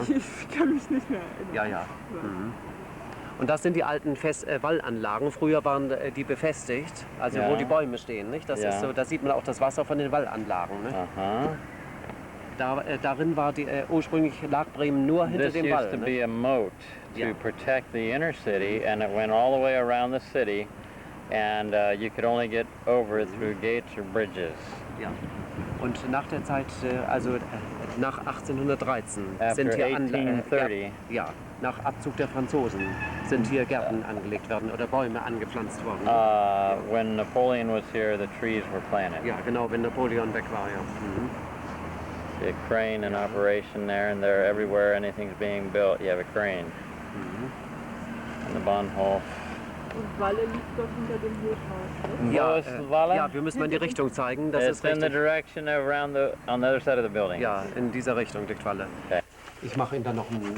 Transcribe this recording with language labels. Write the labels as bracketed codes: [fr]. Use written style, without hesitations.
[de] Ich kann mich nicht mehr erinnern. Ja, ja. Und das sind die alten Wallanlagen. Früher waren die befestigt, also wo die Bäume stehen. Nicht? Das ist so, da sieht man auch das Wasser von den Wallanlagen. Nicht? Aha. Darin war ursprünglich lag Bremen nur hinter dem Wall. [en] This used to be a moat to protect the inner city, and it went all the way around the city, and you could only get over through gates or bridges. [de] Ja. Und nach der Zeit, also nach 1813, [en] After [de] sind hier [en] 1830. [de] nach Abzug der Franzosen sind hier Gärten angelegt worden oder Bäume angepflanzt worden. [en] When Napoleon was here, the trees were planted. [de] Ja, genau, wenn Napoleon weg war, ja. [en] See a crane in operation there, and there everywhere anything's being built, you have a crane. And the Bahnhof. [de] Und Walle liegt doch hinter dem Hochhaus. Ne? Ja, ja, wir müssen mal in die Richtung zeigen. Das [en] It's [de] ist richtig. [en] in the direction around on the other side of the building. [de] Ja, in dieser Richtung liegt Walle. [en] Okay. [de] Ich mache Ihnen dann noch einen...